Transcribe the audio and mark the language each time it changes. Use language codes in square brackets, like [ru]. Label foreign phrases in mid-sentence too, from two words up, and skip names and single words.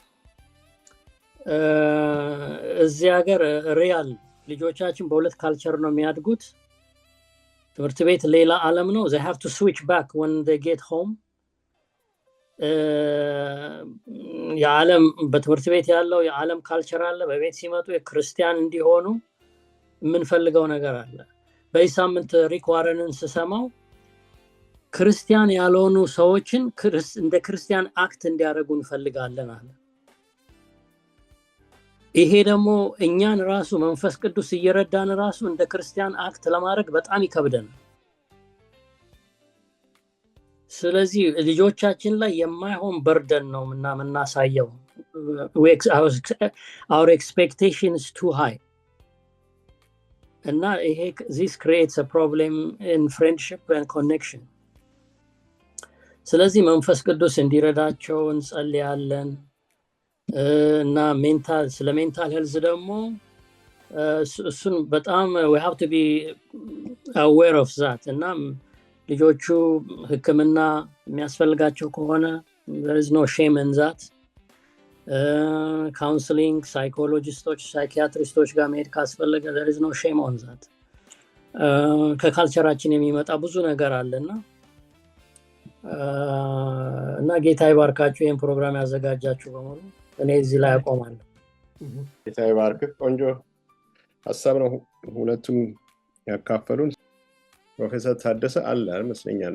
[am] እዚህ ሀገር ሪያል ልጆቻችን በሁለት ካልቸር ነው የሚያድጉት። ትምህርት ቤት ሌላ ዓለም ነው። [en] they have to switch back when they get home። [am] የዓለም በትምህርት ቤት ያለው የዓለም ካልቸር አለ፣ በቤት ሲመጡ የክርስቲያን እንዲሆኑ የምንፈልገው ነገር አለ። በዚህ ሳምንት ሪክ ዋረንን ስሰማው ክርስቲያን ያልሆኑ ሰዎችን እንደ ክርስቲያን አክት እንዲያደርጉ እንፈልጋለን አለ። ይሄ ደግሞ እኛን ራሱ መንፈስ ቅዱስ እየረዳን ራሱ እንደ ክርስቲያን አክት ለማድረግ በጣም ይከብደናል። ስለዚህ ልጆቻችን ላይ የማይሆን በርደን ነው የምናሳየው። [en] our expectation is too high [am] እና ይሄ [en] this creates a problem in friendship and connection። [am] ስለዚህ መንፈስ ቅዱስ እንዲረዳቸው እንጸልያለን እና ስለ [en] mental health [am] ደግሞ እሱን በጣም [en] we have to be aware of that። [am] እና ልጆቹ ሕክምና የሚያስፈልጋቸው ከሆነ [en] there is no shame in that። [am] ካውንስሊንግ ሳይኮሎጂስቶች ሳይኪያትሪስቶች ጋር መሄድ ካስፈለገ [en] there is no shame on that። [am] ከካልቸራችን የሚመጣ ብዙ ነገር አለና እና ጌታ ይባርካችሁ። ይሄን ፕሮግራም ያዘጋጃችሁ በሙሉ እኔ እዚህ ላይ አቆማለሁ። ጌታ ይባርክ። ቆንጆ ሐሳብ ነው ሁለቱም ያካፈሉን። ፕሮፌሰር ታደሰ አለ መስለኛል።